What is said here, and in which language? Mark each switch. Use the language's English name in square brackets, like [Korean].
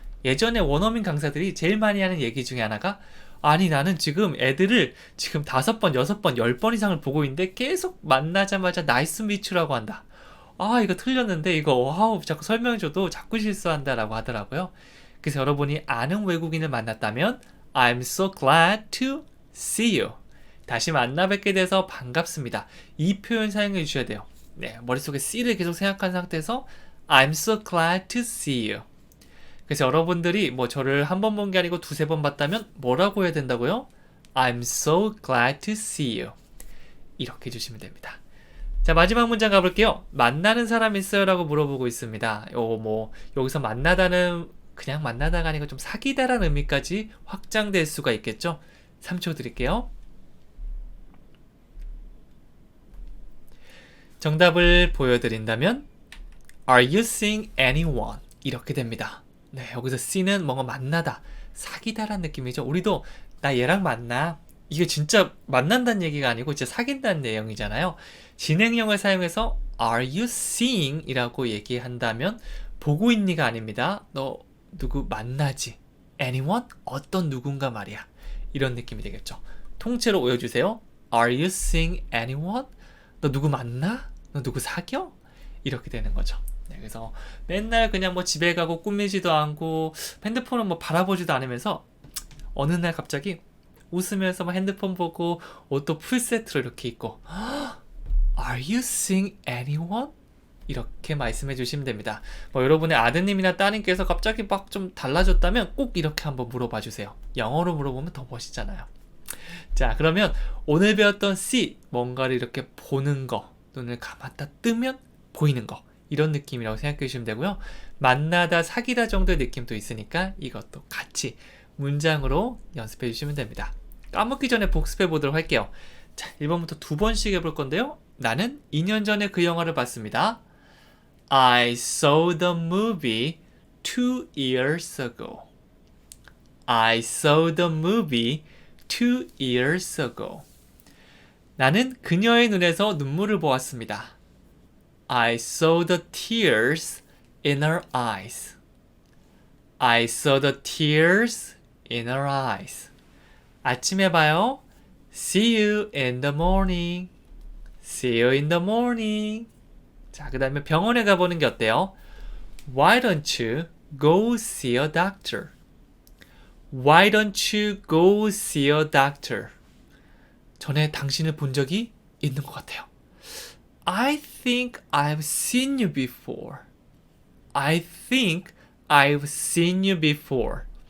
[Korean] 예전에 원어민 강사들이 제일 많이 하는 얘기 중에 하나가 아니 나는 지금 애들을 지금 5번, 6번, 10번 이상을 보고 있는데 계속 만나자마자 [English] nice to meet you [Korean] 라고 한다. 이거 틀렸는데 이거 자꾸 설명해줘도 자꾸 실수한다 라고 하더라고요. 그래서 여러분이 아는 외국인을 만났다면 [English] I'm so glad to see you. [Korean] 다시 만나 뵙게 돼서 반갑습니다. 이 표현 사용해 주셔야 돼요. 네, 머릿속에 see를 계속 생각한 상태에서 [English] I'm so glad to see you. [Korean] 그래서 여러분들이 뭐 저를 한 번 본 게 아니고 두세 번 봤다면 뭐라고 해야 된다고요? [English] I'm so glad to see you. [Korean] 이렇게 해주시면 됩니다. 자, 마지막 문장 가볼게요. 만나는 사람 있어요? 라고 물어보고 있습니다. 여기서 만나다는 그냥 만나다가 아니고 좀 사귀다라는 의미까지 확장될 수가 있겠죠? 3초 드릴게요. 정답을 보여드린다면 [English] Are you seeing anyone? [Korean] 이렇게 됩니다. 네, 여기서 see는 뭔가 만나다, 사귀다라는 느낌이죠. 우리도 나 얘랑 만나. 이게 진짜 만난다는 얘기가 아니고 진짜 사귄다는 내용이잖아요. 진행형을 사용해서 [English] Are you seeing? [Korean] 이라고 얘기한다면 보고 있니가 아닙니다. 너 누구 만나지? Anyone? 어떤 누군가 말이야. 이런 느낌이 되겠죠. 통째로 오여주세요. [English] Are you seeing anyone? [Korean] 너 누구 만나? 너 누구 사겨? 이렇게 되는 거죠. 네, 그래서 맨날 그냥 뭐 집에 가고 꾸미지도 않고 핸드폰을 뭐 바라보지도 않으면서 어느 날 갑자기 웃으면서 막 핸드폰 보고 옷도 풀세트로 이렇게 입고 [English] Are you seeing anyone? [Korean] 이렇게 말씀해 주시면 됩니다. 뭐 여러분의 아드님이나 따님께서 갑자기 막 좀 달라졌다면 꼭 이렇게 한번 물어봐 주세요. 영어로 물어보면 더 멋있잖아요. 자, 그러면 오늘 배웠던 see, 뭔가를 이렇게 보는 거, 눈을 감았다 뜨면 보이는 거, 이런 느낌이라고 생각해 주시면 되고요. 만나다, 사귀다 정도의 느낌도 있으니까 이것도 같이 문장으로 연습해 주시면 됩니다. 까먹기 전에 복습해 보도록 할게요. 자, 1번부터 2번씩 해볼 건데요. 나는 2년 전에 그 영화를 봤습니다. [English] I saw the movie 2 years ago. I saw the movie 2 years ago. [Korean] 나는 그녀의 눈에서 눈물을 보았습니다. [English] I saw the tears in her eyes. I saw the tears in her eyes. [Korean] 아침에 봐요. [English] See you in the morning. See you in the morning. [Korean] 자, 그 다음에 병원에 가보는 게 어때요? [English] Why don't you go see a doctor? Why don't you go see a doctor? [Korean] 전에 당신을 본 적이 있는 것 같아요. [English] I think I've seen you before. I think I've seen you before.